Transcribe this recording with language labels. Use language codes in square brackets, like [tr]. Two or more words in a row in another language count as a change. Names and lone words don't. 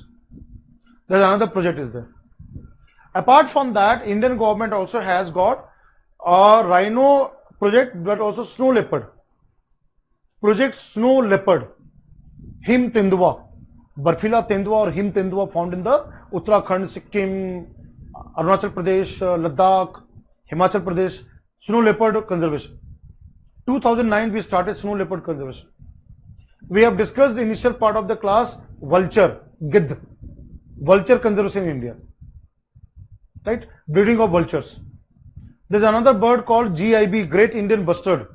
[en] There's another project is there. Apart from that, Indian government also has got a rhino project, but also snow leopard. Project Snow Leopard, [hi] Him Tendua, Barfila Tendua [en] or [hi] Him Tendua [en] found in the Uttarakhand, Sikkim, Arunachal Pradesh, Ladakh, Himachal Pradesh, snow leopard conservation. 2009 we started snow leopard conservation. we have discussed the initial part of the class, vulture, gidd, vulture conservation in India, right? Breeding of vultures. There's another bird called GIB, Great Indian Bustard.